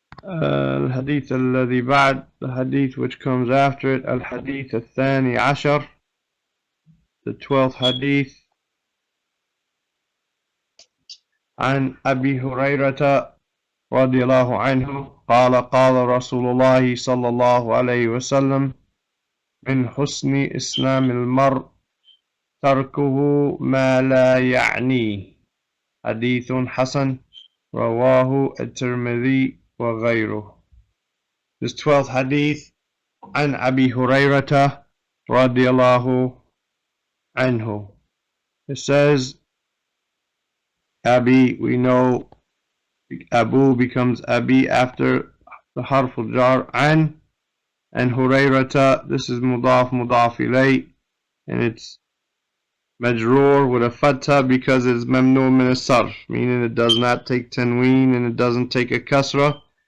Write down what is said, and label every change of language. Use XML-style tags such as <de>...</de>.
<ar>الحديث الذي بعد,</ar> <en>the hadith which comes after it,</en> <ar>الحديث الثاني عشر,</ar> <en>the 12th hadith.</en> <ar>عن أبي هريرة رضي الله عنه قال قال رسول الله صلى الله عليه وسلم من حسن إسلام المرء تركه ما لا يعنيه حديث حسن رواه الترمذي وغيره.</ar> <en>This 12th hadith</en> <ar>عن أبي هريرة رضي الله عنه.</ar> <en>It says Abi, we know Abu becomes Abi after the harf al-jar an, and Hurayrata, this is mudaf ilay, and it's majroor with a fatha because it's mamnu min as-sarf, meaning it does not take tanween and it doesn't take a kasra.</en>